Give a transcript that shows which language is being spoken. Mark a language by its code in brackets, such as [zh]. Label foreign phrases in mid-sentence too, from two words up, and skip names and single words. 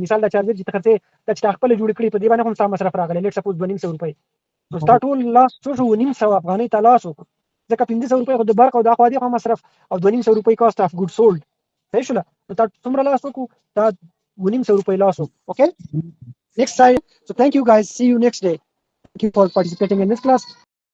[ps] مثال دا چارجر چې ته خرڅې دا چې تا خپل جوړ کړی په دې باندې هم ستا مصرف راغلی، [en] let suppose [ps] 2500 روپۍ، نو ستا ټول لاس څو شو؟ 900 افغانۍ ته لاس وکړو، ځکه 1500 روپۍ خو د برق او د اخوا دې خو مصرف او 2500 روپۍ [en] cost of good sold. [ps] صحیح شو؟ نو تا څومره لاس وکړو؟ تا 900 روپۍ لاس وکړو. اوکې، [en] next slide. So thank you guys, see you next day. Thank you for participating in this class.